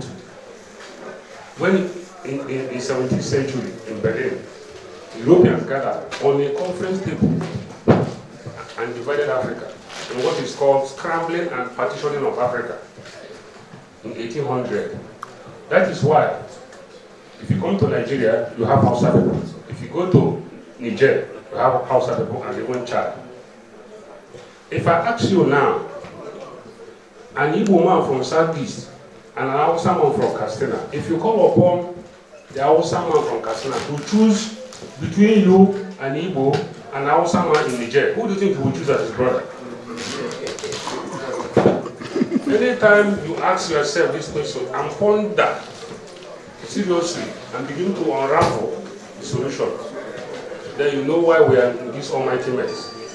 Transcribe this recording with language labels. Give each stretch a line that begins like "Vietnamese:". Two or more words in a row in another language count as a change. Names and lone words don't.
English: When in the 17th century in Berlin, Europeans gathered on a conference table and divided Africa in what is called scrambling and partitioning of Africa in 1800. That is why, if you come to Nigeria, you have Hausa people. If you go to Niger, you have Hausa people and even Chad. If I ask you now, an Igbo man from Southeast and an Hausa man from Katsina, if you call upon the Hausa man from Katsina to choose between you and Igbo and Hausa man in Niger, who do you think you would choose as his brother? Anytime you ask yourself this question and ponder seriously and begin to unravel the solution, then you know why we are in this almighty mess.